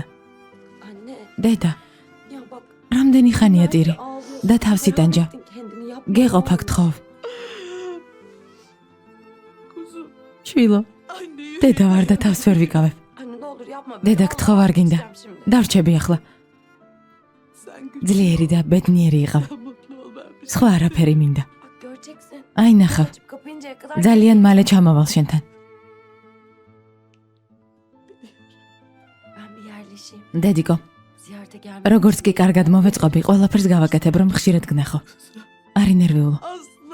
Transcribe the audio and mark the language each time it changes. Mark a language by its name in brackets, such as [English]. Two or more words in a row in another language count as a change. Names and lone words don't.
[Turkish] Anne. [Georgian] დედა, [Turkish] Ya bak. [Georgian] რამდენი ხანია ტირი [Turkish] ağlıyorsun. [Georgian] და თავსი ტანჯა. [Turkish] Kendini yapma. [Georgian] გეყოფ აქ თხოვ. [Turkish] Kuzum. [Georgian] შვილო, [Turkish] Anne. [Georgian] დედა ვარ და თავს ვერ ვიკავებ. [Turkish] Anne ne olur yapma. [Georgian] დედა გთხოვ არ გინდა. [Turkish] Şimdi. [Georgian] დარჩები ახლა. [Turkish] Sen güçlü [Georgian] ძლიერი და ბედნიერი იყავ. [Turkish] mutlu ol ben bir [Georgian] სხვა არაფერი მინდა. [Turkish] Bak göreceksin. [Georgian] აი ნახავ. [Turkish] Açıp kapayıncaya kadar. [Georgian] ძალიან მალე ჩამავალ შენთან. [Turkish] Ben bir yerleşeyim. [Georgian] დედიკო, [Turkish] Ziyarete gelmek. [Georgian] როგორც კი კარგად მოვეწყობი, ყველაფერს გავაკეთებ, რომ ხშირად გნახო. არი ნერვიულო. Aslı.